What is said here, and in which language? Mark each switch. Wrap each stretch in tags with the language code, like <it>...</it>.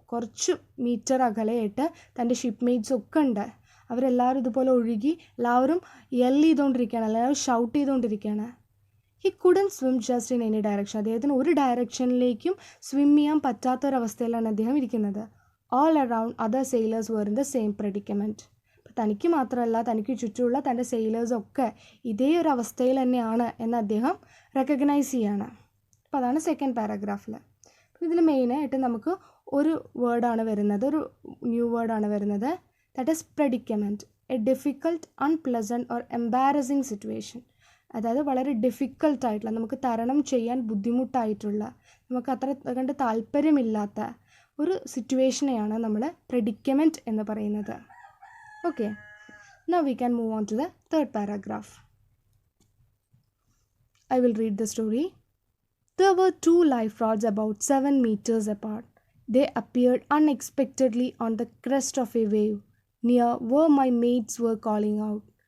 <ml>കുറച്ച് മീറ്റർ അകലെയായിട്ട് തൻ്റെ ഷിപ്പ്മേറ്റ്സ് ഒക്കെ ഉണ്ട്. അവരെല്ലാവരും ഇതുപോലെ ഒഴുകി എല്ലാവരും യെല്ല് ചെയ്തുകൊണ്ടിരിക്കുകയാണ്, എല്ലാവരും ഷൗട്ട് ചെയ്തുകൊണ്ടിരിക്കുകയാണ്. He couldn't swim just in any direction. അദ്ദേഹത്തിന് ഒരു ഡയറക്ഷനിലേക്കും സ്വിം ചെയ്യാൻ പറ്റാത്തൊരവസ്ഥയിലാണ് അദ്ദേഹം ഇരിക്കുന്നത്.</ml> <en>All around, other sailors were in the same predicament.</en> <ml>തനിക്ക് മാത്രമല്ല, തനിക്ക് ചുറ്റുമുള്ള തൻ്റെ സെയിലേഴ്സൊക്കെ ഇതേ ഒരു അവസ്ഥയിൽ തന്നെയാണ് എന്ന് അദ്ദേഹം റെക്കഗ്നൈസ് ചെയ്യാണ്. അപ്പോൾ അതാണ് സെക്കൻഡ് പാരഗ്രാഫിൽ. ഇതിൽ മെയിനായിട്ട് നമുക്ക് ഒരു വേർഡാണ് വരുന്നത്, ഒരു ന്യൂ വേർഡാണ് വരുന്നത്.</ml> <en>That is predicament, a difficult, unpleasant or embarrassing situation.</en> <ml>അതായത് വളരെ ഡിഫിക്കൽട്ടായിട്ടുള്ള, നമുക്ക് തരണം ചെയ്യാൻ ബുദ്ധിമുട്ടായിട്ടുള്ള, നമുക്ക് അത്ര കണ്ട് താല്പര്യമില്ലാത്ത ഒരു സിറ്റുവേഷനെയാണ് നമ്മൾ പ്രെഡിക്കമെൻറ്റ് എന്ന് പറയുന്നത്.</ml> <en>Okay, now we can move on to the third paragraph. I will read the story. There were two life rods about 7 meters apart. They appeared unexpectedly on the crest of a wave near where my mates were calling out.</en>